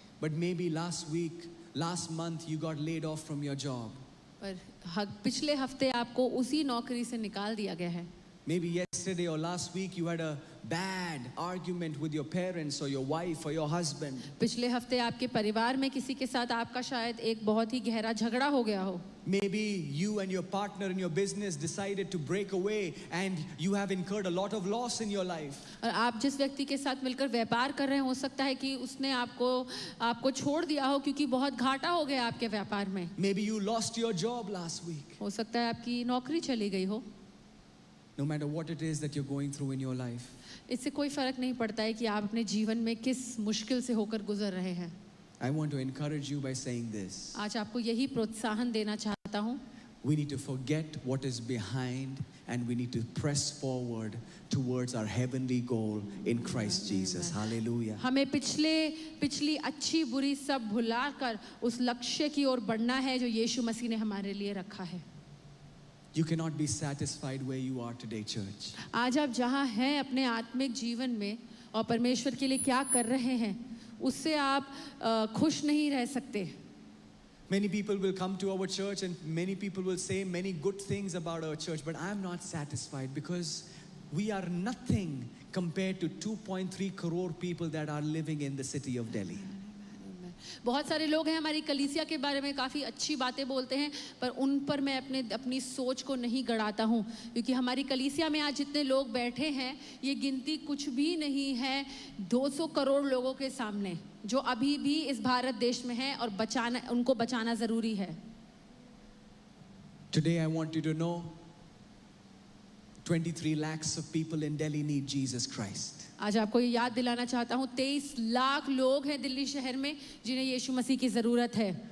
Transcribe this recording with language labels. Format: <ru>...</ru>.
<en>But maybe last month you got laid off from your job.</en> <hi>पर पिछले हफ्ते आपको उसी नौकरी से निकाल दिया गया है.</hi> <en>Maybe yesterday or last week you had a bad argument with your parents or your wife or your husband.</en> <hi>पिछले हफ्ते आपके परिवार में किसी के साथ आपका शायद एक बहुत ही गहरा झगड़ा हो गया हो.</hi> <en>Maybe you and your partner in your business decided to break away and you have incurred a lot of loss in your life.</en> <hi>और आप जिस व्यक्ति के साथ मिलकर व्यापार कर रहे हैं, हो सकता है कि उसने आपको छोड़ दिया हो क्योंकि बहुत घाटा हो गया आपके व्यापार में.</hi> <en>Maybe you lost your job last week.</en> <hi>हो सकता है आपकी नौकरी चली गई हो.</hi> <en>No matter what it is that you're going through in your life,</en> <hi>इससे कोई फर्क नहीं पड़ता है कि आप अपने जीवन में किस मुश्किल से होकर गुजर रहे हैं.</hi> <en>I want to encourage you by saying this.</en> <hi>आज आपको यही प्रोत्साहन देना चाहता हूँ.</hi> <en>We need to forget what is behind and we need to press forward towards our heavenly goal in Christ Jesus. Hallelujah.</en> <hi>हमें पिछली अच्छी बुरी सब भुलाकर उस लक्ष्य की ओर बढ़ना है जो यीशु मसीह ने हमारे लिए रखा है.</hi> <en>You cannot be satisfied where you are today, church.</en> <hi>आज आप जहाँ हैं अपने आत्मिक जीवन में और परमेश्वर के लिए क्या कर रहे हैं, उससे आप खुश नहीं रह सकते.</hi> <en>Many people will come to our church and many people will say many good things about our church, but I am not satisfied because we are nothing compared to 2.3 crore people that are living in the city of Delhi.</en> <hi>बहुत सारे लोग हैं हमारी कलीसिया के बारे में काफ़ी अच्छी बातें बोलते हैं, पर उन पर मैं अपनी सोच को नहीं गड़ाता हूँ, क्योंकि हमारी कलीसिया में आज जितने लोग बैठे हैं ये गिनती कुछ भी नहीं है 200 करोड़ लोगों के सामने जो अभी भी इस भारत देश में हैं और उनको बचाना ज़रूरी है.</hi> <en>Today I want you to know 23 lakhs of people in Delhi need Jesus Christ.</en> <hi>आज आपको ये याद दिलाना चाहता हूँ 23 लाख लोग हैं दिल्ली शहर में जिन्हें यीशु मसीह की ज़रूरत है.</hi>